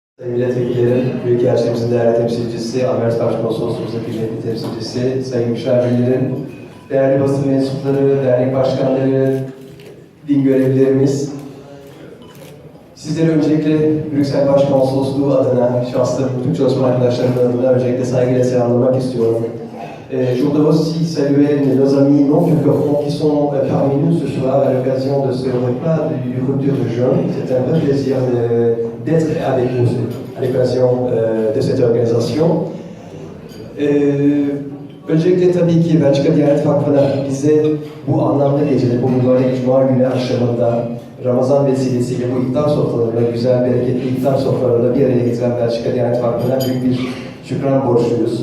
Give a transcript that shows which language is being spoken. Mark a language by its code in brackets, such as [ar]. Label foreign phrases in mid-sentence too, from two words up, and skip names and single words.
[tr] Sayın Milletvekillerim, Büyükelçimizin değerli temsilcisi, Amerika Başkonsolosluğumuzun kıymetli temsilcisi, sayın müşavirlerim, değerli basın mensupları, dernek başkanları, din görevlilerimiz, sizlere öncelikle Brüksel Başkonsolosluğu adına, şahsım, bütün çalışma arkadaşlarımın adına öncelikle saygıyla selamlamak istiyorum. [fr] Je voudrais aussi saluer nos amis non francophones qui sont parmi nous ce soir à l'occasion de ce repas du rupture de jeûne. C'est un vrai plaisir d'être avec vous à l'occasion de cette organisation. [tr] Öncelikle tabii ki Belçika Diyanet Vakfı'na bize bu anlamlı gecede, bu mübarek Cuma günü akşamında Ramazan vesilesiyle bu iftar sofralarında, güzel, bereketli iftar sofralarında bir araya getiren Belçika Diyanet Vakfı'na büyük bir şükran borçluyuz.